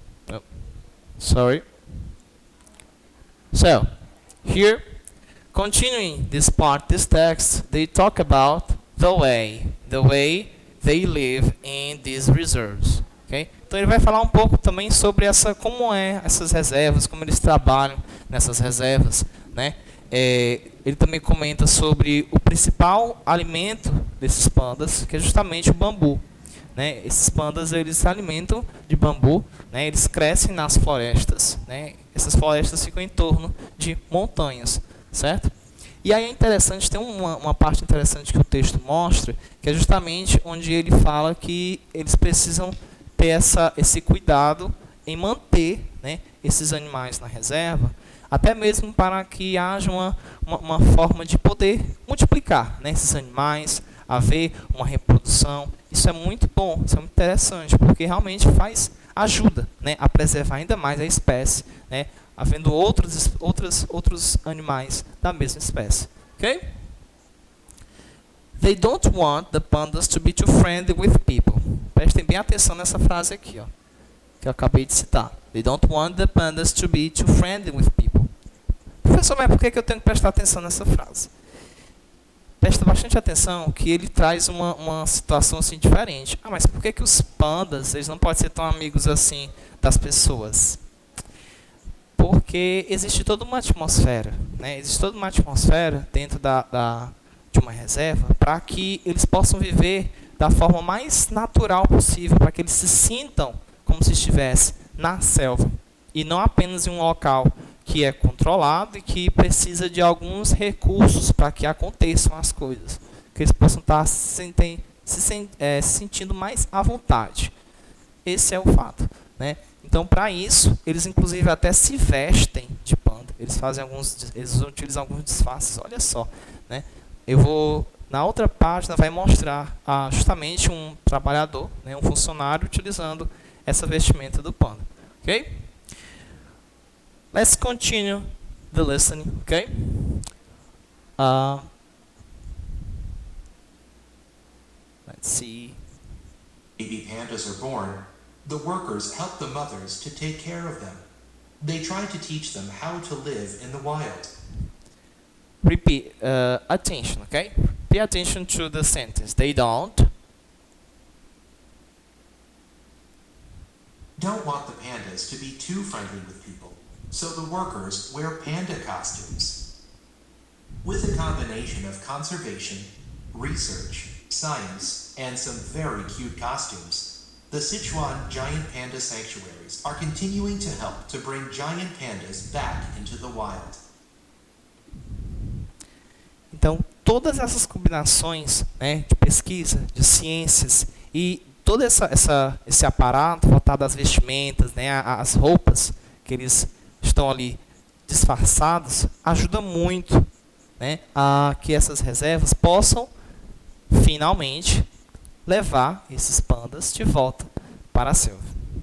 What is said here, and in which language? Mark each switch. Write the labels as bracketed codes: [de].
[en] Oh, sorry. So, here, continuing this text, they talk about the way they live in these reserves. Okay? [pt] Então ele vai falar um pouco também sobre como essas reservas, como eles trabalham nessas reservas, né? Ele também comenta sobre o principal alimento desses pandas, que é justamente o bambu. Né? Esses pandas eles se alimentam de bambu, né? Eles crescem nas florestas, né? Essas florestas ficam em torno de montanhas, certo? E aí é interessante, tem uma parte interessante que o texto mostra, que é justamente onde ele fala que eles precisam ter esse cuidado em manter, né, esses animais na reserva, até mesmo para que haja uma forma de poder multiplicar, né, esses animais, haver uma reprodução. Isso é muito bom, isso é muito interessante, porque realmente ajuda, né, a preservar ainda mais a espécie, né, havendo outros animais da mesma espécie. Okay? [en] They don't want the pandas to be too friendly with people. [pt] Prestem bem atenção nessa frase aqui, ó, que eu acabei de citar. [en] They don't want the pandas to be too friendly with people. [pt] Professor, mas por que eu tenho que prestar atenção nessa frase? Presta bastante atenção que ele traz uma situação assim diferente. Ah, mas por que os pandas eles não podem ser tão amigos assim das pessoas? Porque existe toda uma atmosfera, né? Existe toda uma atmosfera dentro de uma reserva para que eles possam viver da forma mais natural possível, para que eles se sintam como se estivesse na selva e não apenas em um local que é controlado e que precisa de alguns recursos para que aconteçam as coisas, que eles possam estar se sentindo mais à vontade. Esse é o fato, né? Então, para isso, eles inclusive até se vestem de panda. Eles utilizam alguns disfarces. Olha só, né? Na outra página vai mostrar justamente um trabalhador, né, um funcionário utilizando essa vestimenta do panda. Ok? [en] Let's continue the listening, okay? Let's see. Baby pandas are born, the workers help the mothers to take care of them. They try to teach them how to live in the wild. repeat, attention, okay? Pay attention to the sentence. They don't want the pandas to be too friendly with people, so the workers wear panda costumes. With a combination of conservation, research, science, and some very cute costumes, the Sichuan giant panda sanctuaries are continuing to help to bring giant pandas back into the wild. [pt] Então, todas essas combinações, né, de pesquisa, de ciências e todo esse aparato voltado às vestimentas, né, às roupas que eles estão ali disfarçados, ajuda muito, né, a que essas reservas possam finalmente levar esses pandas de volta para a selva.